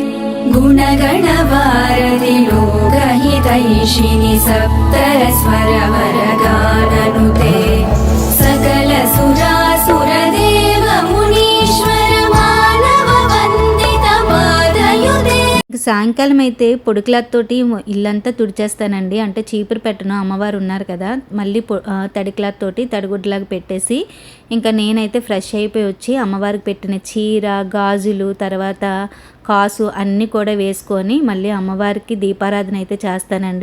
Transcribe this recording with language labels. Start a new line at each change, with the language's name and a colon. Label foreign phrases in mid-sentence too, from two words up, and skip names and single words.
Sanskrit: गुणगणवारधि लोकहितैषिणि सप्तस्वरवरगाननुते सकलसुरासुरदेव मुनीश्वर मानव वन्दित पादयुते।
Telugu: సాయంకాలం అయితే పొడి క్లాత్ తోటి ఇల్లంతా తుడిచేస్తానండి. అంటే చీపురు పెట్టను, అమ్మవారు ఉన్నారు కదా, మళ్ళీ తడి క్లాత్ తోటి తడిగుడ్లాగా పెట్టేసి ఇంకా నేనైతే ఫ్రెష్ అయిపోయి వచ్చి అమ్మవారికి పెట్టిన చీర, గాజులు, తర్వాత కాసు అన్నీ కూడా వేసుకొని మళ్ళీ అమ్మవారికి దీపారాధన అయితే చేస్తానండి.